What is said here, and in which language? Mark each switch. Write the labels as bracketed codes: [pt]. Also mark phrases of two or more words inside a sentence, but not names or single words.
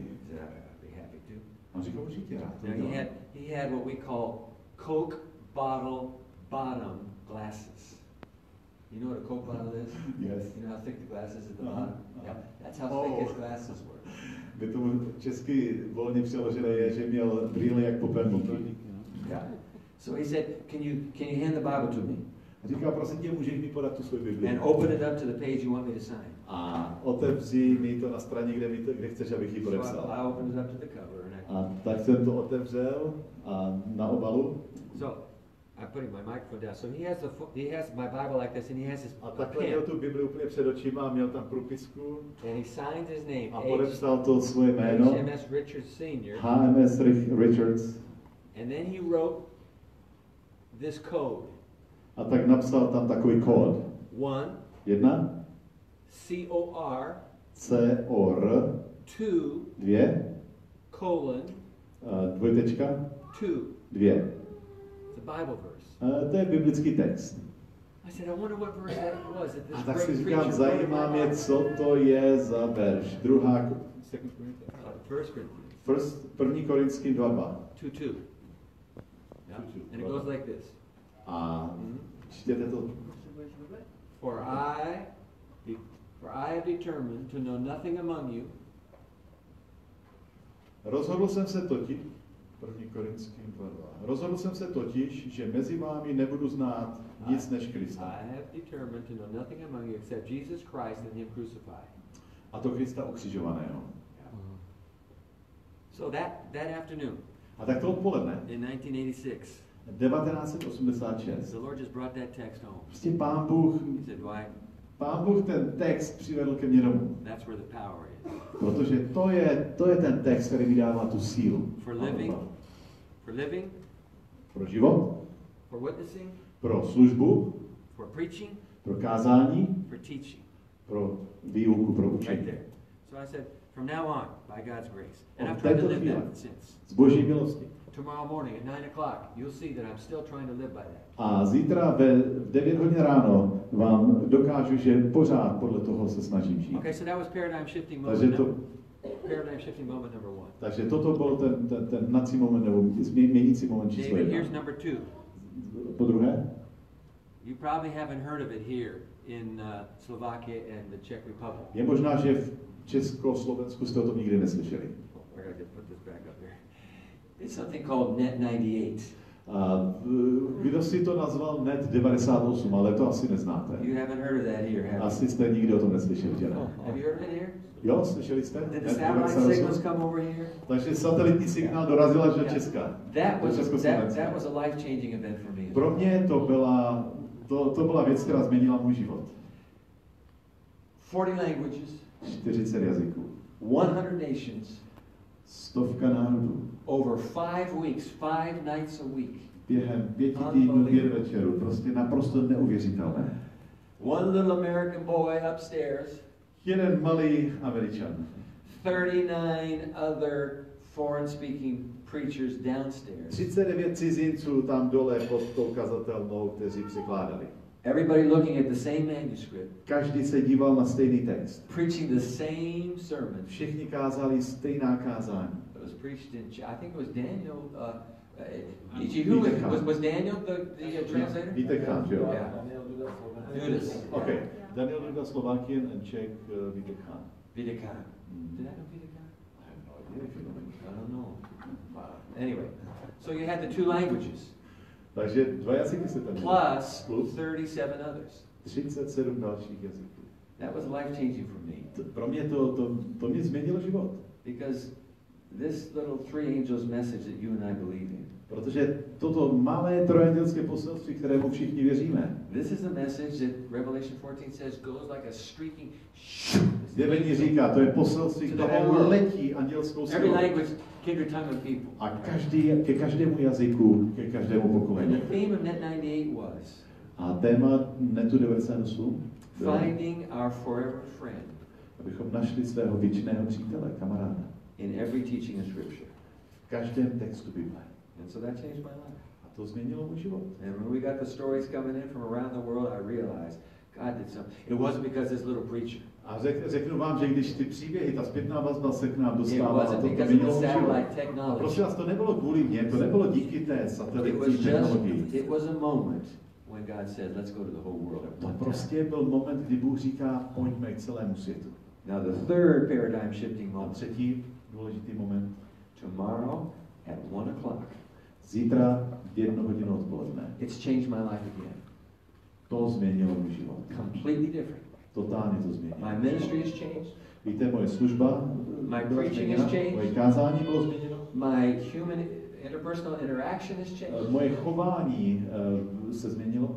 [en] I'd be happy to. [cs] A on říkal, určitě rád. [en] Now he had what we call Coke bottle bottom glasses. You know what a Coke bottle is? Yes. You know how thick the glass is at the bottom? Yeah, that's how thick his glasses were. [cs] By tomu česky volně přeložené je, že měl brýle jak popelníky. [en] Yeah. So he said, can you hand the Bible to me? [cs] A říkal, prosím tě, můžeš mi podat tu svou Bibli? [en] And open it up to the page you want me to sign. [cs] A otevři mi to na straně, kde chceš, abych ji podepsal. [en] So I opened it up to the cover. [cs] A tak jsem to otevřel a na obalu. [en] So I'm putting my microphone down. So he has my Bible like this, and he has his [cs] A takhle měl tu Bibli úplně před očima a měl tam průpisku. [en] And he signed his name. [cs] A podepsal to svoje jméno. [en] HMS Richards Sr. HMS Richards. And then he wrote this code. [cs] A tak napsal tam takový kód. [en] 1. COR. COR. 2. Colon. [cs] Dvojtečka. 2. [en] It's a Bible verse. [cs] To je biblický text. [en] I said, I wonder what verse that was. That this [cs] A tak si [en] great [cs] říkám, [en] preacher [cs] zajímá mě, co to je za verš. První Korinským 2:2. 2:2. [en] Yeah. And it goes like this. [cs] A čtěte to. [en] For I have determined to know nothing among you. [cs] Rozhodl jsem se totiž, že mezi vámi nebudu znát nic než Krista. [en] I have determined to know nothing among you except Jesus Christ and him crucified. [cs] A to Krista ukřižovaného. [en] So that afternoon. [cs] A tak to odpoledne. [en] In 1986. [cs] 1986. [en] The Lord just brought that text home. [cs] Prostě Pán Bůh ten text přivedl ke mně domů. [en] That's where the power is. [cs] Protože to je ten text, který mi dává tu sílu. [en] For living. [cs] Pro život. [en] For witnessing. [cs] Pro službu. [en] For preaching. [cs] Pro kázání. [en] For teaching. [cs] Pro výuku, pro učení. [en] Right there. So I said, from now on, by God's grace. And I've tried to live that since. [cs] Z Boží milosti. [en] Tomorrow morning at 9 o'clock, you'll see that I'm still trying to live by that. [cs] A zítra v 9 hodin ráno vám dokážu, že pořád podle toho se snažím žít. [en] Okay, so that was paradigm shifting moment number 1. [cs] Takže toto byl ten hnací moment, nebo měnící moment číslo 1. [en] Here's number 2. [cs] Po druhé? [en] You probably haven't heard of it here in Slovakia and the Czech Republic. [cs] Je možná, že v Československu jste o tom nikdy neslyšeli. [en] I gotta put this back up here. It's something called Net 98. [cs] Kdo si to nazval Net 98, ale to asi neznáte. [en] You haven't heard of that here, have you? [cs] Asi jste nikdy o tom neslyšeli, že ne? [en] Have you heard of it here? [cs] Jo, slyšeli jste? [en] Did the satellite signals come over here? [cs] Takže satelitní signál dorazil až do Česka. [en] That was a life-changing event for me. [cs] Pro mě to byla věc, která změnila můj život. [en] 40 languages. [cs] 40 jazyků. [en] 100 nations. [cs] 100 národů. [en] Over 5 weeks, 5 nights a week. [cs] Během 5 týdnů, 5 večerů. Prostě naprosto neuvěřitelné. [en] One little American boy upstairs. [cs] Jeden malý Američan. [en] 39 other foreign-speaking preachers downstairs. [cs] 39 cizinců tam dole pod tou kazatelnou, kteří překládali. [en] Everybody looking at the same manuscript. [cs] Každý se díval na stejný text. [en] Preaching the same sermon. [cs] Všichni kázali stejná kázání. [en] It was preached in, I think it was Daniel. Was Daniel the translator? [cs] Vítekán, jo? [en] Yeah. Judas. Okay. Daniel Duda, Slovakian and Czech, Vítekán. Vítekán. Did I know Vítekán? I have no idea if you know Vítekán. I don't know. Anyway, so you had the 2 languages. [cs] Takže 2 jazyky se tam [en] plus 37 others. [cs] 37 dalších jazyků. [en] That was life-changing for me. [cs] Pro mě to mě změnilo život. [en] Because this little 3 angels message that you and I believe in. [cs] Protože toto malé trojandělské poselství, kterému všichni věříme. [en] This is a message that Revelation 14 says goes like a streaking. [cs] Zjevení říká, to je poselství, které letí andělskou silou. [en] Every language, kindred tongue of people. [cs] A ke každému jazyku, ke každému pokolení. [en] And the theme of Net 98 was. [cs] A téma Netu 98. [en] Finding our forever friend. [cs] Abychom našli svého věčného přítele, kamaráda. [en] In every teaching of Scripture. [cs] V každém textu Bible. [en] And so that changed my life. [cs] A to změnilo můj život. [en] And when we got the stories coming in from around the world, I realized God did something. It wasn't because this little preacher. [cs] A řeknu vám, že když ty příběhy, ta zpětná vazba se k nám dostává, to změnilo můj život. A prosím vás, to nebylo kvůli mně, to nebylo díky té satelitní technologii. [en] It was a moment. when God said, let's go to the whole world at [cs] To [en] one time. [cs] prostě byl moment, kdy Bůh říká, pojďme k celému světu. [en] Now the third paradigm shifting [cs] A [en] moment, [cs] třetí důležitý moment. [en] tomorrow at 1 o'clock. [cs] Zítra v 1 hodinu odpoledne. [en] It's changed my life again. [cs] To změnilo můj život. [en] Completely different. [cs] Totálně to změnilo. [en] My ministry has changed. [cs] Víte, moje služba [en] My [cs] byla [en] preaching [cs] změněna, [en] has changed. [cs] moje kázání bylo změněno. [en] My human interpersonal interaction has changed. [cs] Moje chování se změnilo.